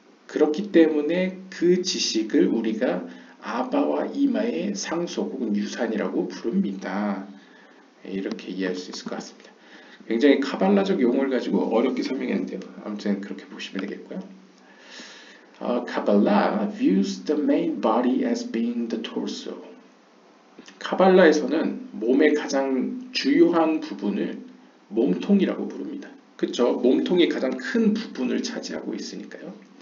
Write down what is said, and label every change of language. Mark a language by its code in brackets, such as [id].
[ko] 그렇기 때문에 그 지식을 우리가 아바와 이마의 상속 혹은 유산이라고 부릅니다. 이렇게 이해할 수 있을 것 같습니다. 굉장히 카발라적 용어를 가지고 어렵게 설명했는데요. 아무튼 그렇게 보시면 되겠고요. [en] Kabbalah views the main body as being the torso. [ko] 카발라에서는 몸의 가장 주요한 부분을 몸통이라고 부릅니다. 그쵸? 몸통이 가장 큰 부분을 차지하고 있으니까요.